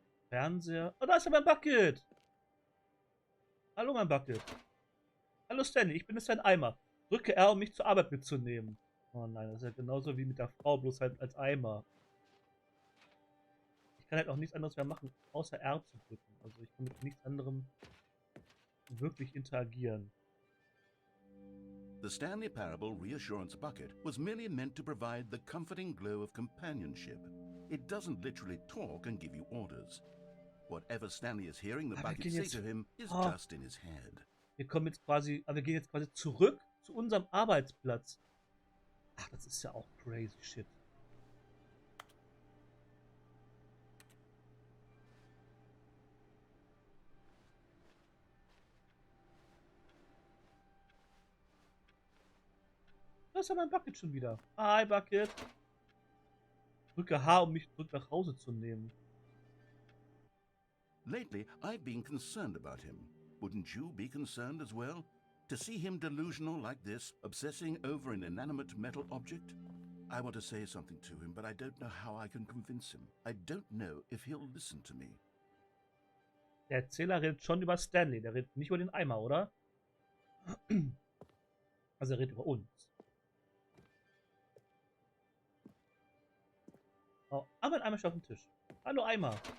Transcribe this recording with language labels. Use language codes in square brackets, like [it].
[de] Fernseher. Oh, da ist ja mein Bucket. Hallo, mein Bucket. Hallo, Stanley. Ich bin jetzt dein Eimer. Drücke R, um mich zur Arbeit mitzunehmen. Oh nein, das ist ja genauso wie mit der Frau, bloß halt als Eimer. Ich kann halt auch nichts anderes mehr machen, außer R zu drücken. Also ich kann mit nichts anderem wirklich interagieren. [en] The Stanley Parable Reassurance Bucket was merely meant to provide the comforting glow of companionship. It doesn't literally talk and give you orders. Whatever Stanley is hearing the bucket say to him is just in his head. [de] Wir gehen jetzt quasi zurück zu unserem Arbeitsplatz. Ach, das ist ja auch [en] crazy shit. [de] Da ist ja mein Bucket schon wieder. Hi, Bucket. Drücke H, um mich zurück nach Hause zu nehmen. [en] Lately, I've been concerned about him. Wouldn't you be concerned as well? To see him delusional like this, obsessing over an inanimate metal object? I want to say something to him, but I don't know how I can convince him. I don't know if he'll listen to me. [de] Der Erzähler redet schon über Stanley, der redet nicht über den Eimer, oder? Also er redet über uns. Oh, aber ein Eimer steht auf dem Tisch. Hallo Eimer.